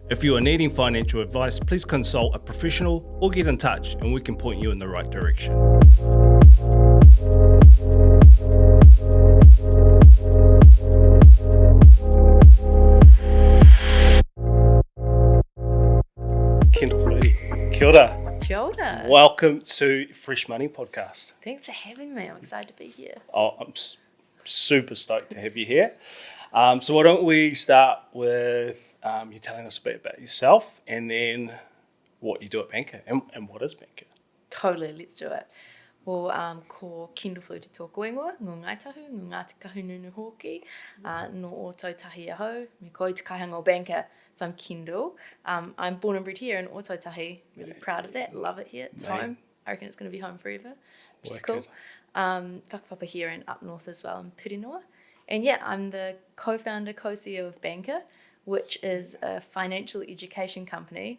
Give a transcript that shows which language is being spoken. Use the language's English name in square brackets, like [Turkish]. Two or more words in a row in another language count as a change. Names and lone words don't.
[English] If you are needing financial advice, please consult a professional or get in touch and we can point you in the right direction. [Māori] Kendall Flutey. Kia ora. Kia ora. [English] Welcome to Fresh Moni Podcast. Thanks for having me. I'm excited to be here. Oh, I'm super stoked to have you here. So why don't we start with you telling us a bit about yourself and then what you do at Banqer and what is Banqer? Totally, let's do it. Well, [Māori] ko Kendall Flutey tōku ingoa, ngō ngaitahu, ngō Ngāti Kahungunu hoki, no o Tautahi ahau, me ko i te kaihanga o Banqer. [English] So I'm Kendall. I'm born and bred here in Otautahi. Really proud of that. Love it here. It's home. I reckon it's going to be home forever, which is cool. Whakapapa here and up north as well in Pirinoa. And yeah, I'm the co-founder, co-CEO of Banqer, which is a financial education company.